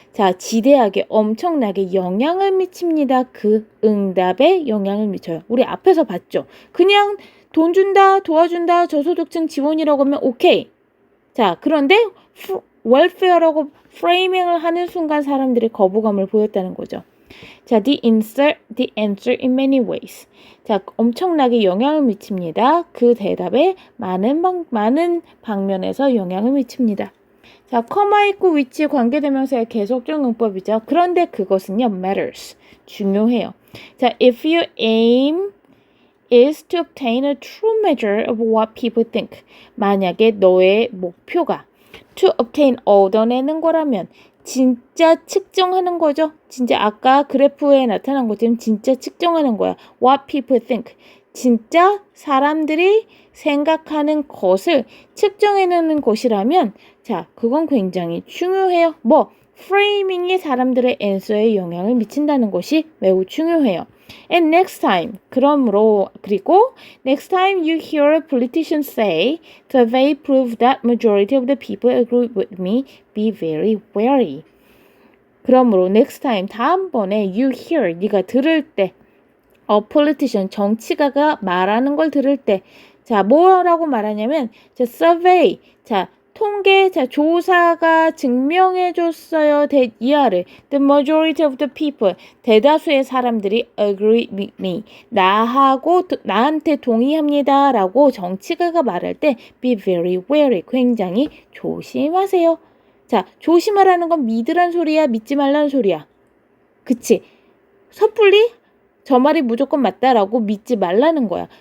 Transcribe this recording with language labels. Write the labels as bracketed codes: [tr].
[ko] 자, 지대하게 엄청나게 영향을 미칩니다. 그 응답에 영향을 미쳐요. 우리 앞에서 봤죠. 그냥 돈 준다, 도와준다, 저소득층 지원이라고 하면 오케이. 자, 그런데 welfare라고 프레이밍을 하는 순간 사람들이 거부감을 보였다는 거죠. [en] 자, the answer in many ways. [ko] 자, 엄청나게 영향을 미칩니다. 그 대답에 많은 방면에서 영향을 미칩니다. 자, 커마 있고 위치에 관계대명사의 계속적 용법이죠. 그런데 그것은요, matters. 중요해요. [en] 자, if your aim is to obtain a true measure of what people think. [ko] 만약에 너의 목표가 [en] to obtain, [ko] 얻어내는 거라면 진짜 측정하는 거죠. 진짜 아까 그래프에 나타난 것처럼 진짜 측정하는 거야. [en] What people think. [ko] 진짜 사람들이 생각하는 것을 측정해내는 것이라면 자, 그건 굉장히 중요해요. 프레이밍이 사람들의 앤서에 영향을 미친다는 것이 매우 중요해요. [en] And next time, [ko] 그리고 [en] next time you hear a politician say, survey prove that majority of the people agree with me, be very wary. [ko] 그러므로 [en] next time, [ko] 다음번에 [en] you hear, [ko] 네가 들을 때, politician, 정치가가 말하는 걸 들을 때, 자, 뭐라고 말하냐면, 자, survey, 자, 통계, 자, 조사가 증명해줬어요. 이하를. [en] The majority of the people, [ko] 대다수의 사람들이 [en] agree with me. [ko] 나한테 동의합니다. 라고 정치가가 말할 때 [en] be very wary, [ko] 굉장히 조심하세요. 자, 조심하라는 건 믿으란 소리야, 믿지 말라는 소리야. 그치? 섣불리 저 말이 무조건 맞다라고 믿지 말라는 거야.